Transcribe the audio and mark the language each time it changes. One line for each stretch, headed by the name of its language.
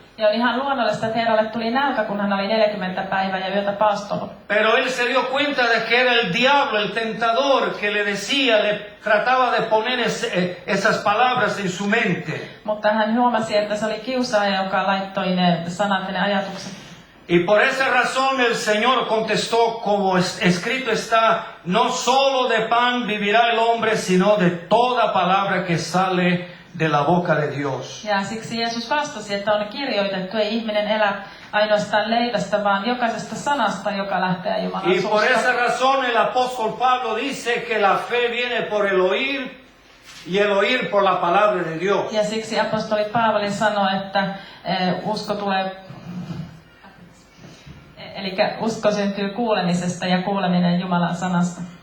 Finnish: Ja on ihan luonnollista, että Herralle tuli nälkä, kun hän oli 40 päivää ja yötä paastonut.
Spanish: Pero él se dio cuenta de que era el diablo, el tentador, que le decía, le trataba de poner esas palabras en su mente.
Finnish: Mutta hän huomasi, että se oli kiusaaja, joka laittoi ne sanat ja ne ajatukset.
Spanish: Y por esa razón el Señor contestó, como escrito está, no solo de pan vivirá el hombre, sino de toda palabra que sale de la boca de Dios.
Finnish: Ja siksi Jeesus vastasi, että on kirjoitettu, ei ihminen elä ainoastaan leivästä, vaan jokaisesta sanasta, joka lähtee Jumalan
Spanish: Y por esa
Finnish: suusta.
Spanish: razón el apóstol Pablo dice que la fe viene por el oír y el oír por la palabra de Dios.
Finnish: Ja siksi apostoli Paavali sanoi, että usko tulee, eli usko syntyy kuulemisesta ja kuuleminen Jumalan sanasta.